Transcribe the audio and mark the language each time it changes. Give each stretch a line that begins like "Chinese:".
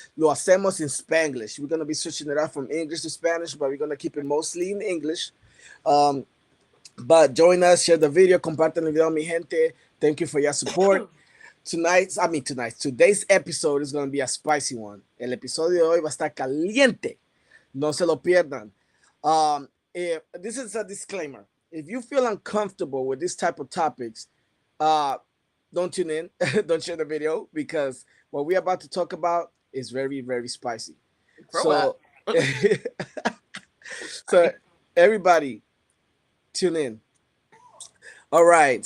Spanish: Lo hacemos in Spanglish.
English: We're gonna be switching it up from English to Spanish, but we're gonna keep it mostly in English. Um, but join us, share the video,
Spanish: compartan el video, mi gente.
English: Thank you for your support. fuck. Today's episode is gonna be a spicy one.
Spanish: El episodio de hoy va a estar caliente. No se lo pierdan.
English: This is a disclaimer. If you feel uncomfortable with this type of topics, uh, don't tune in. Don't share the video because what we're about to talk about is very, very spicy. Grow So, up. so everybody, tune in. All right.